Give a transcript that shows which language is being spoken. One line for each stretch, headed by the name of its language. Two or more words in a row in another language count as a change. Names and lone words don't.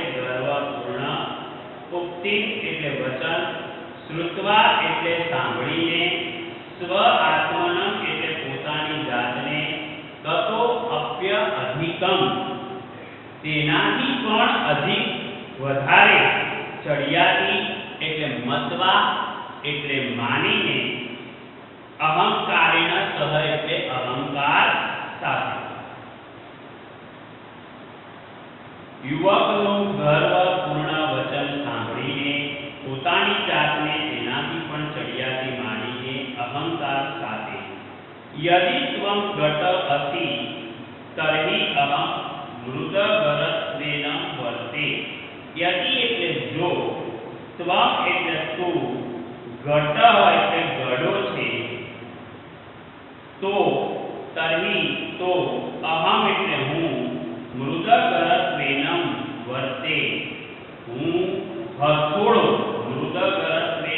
Gujarati: ગર્વ પૂર્ણ ઉક્તિ એટલે વચન શ્રુત્વા એટલે સાંભળીને
Sanskrit: સ્વ આત્મનમ
Gujarati: એટલે પોતાની જાતને
Sanskrit: તતો અપ્ય અધિકમ
Gujarati: તેનાથી પણ અધિક વધારે ચડિયાતી એટલે મત્વા એટલે માનીને
Sanskrit: અહંકારેણ સહ
Gujarati: એટલે અહંકાર સાથે યુવકનું ગર્વ પૂર્ણ વચન સાંભળીને પોતાની જાતને તેનાથી પણ ચડિયાતી માનીને અહંકાર સાથે
Sanskrit: यदि त्वं घट असि तर्हि अहं मृदगरत्वेन वर्ते यदि
Gujarati: એટલે જો ત્વમ એટલે તું ઘટ એટલે ઘડો છે તો તર્હિ તો અહમ એટલે હું
Sanskrit: મૃદગરત્વેન વર્તે
Gujarati: હું હથોડો મૃદગરત્વેન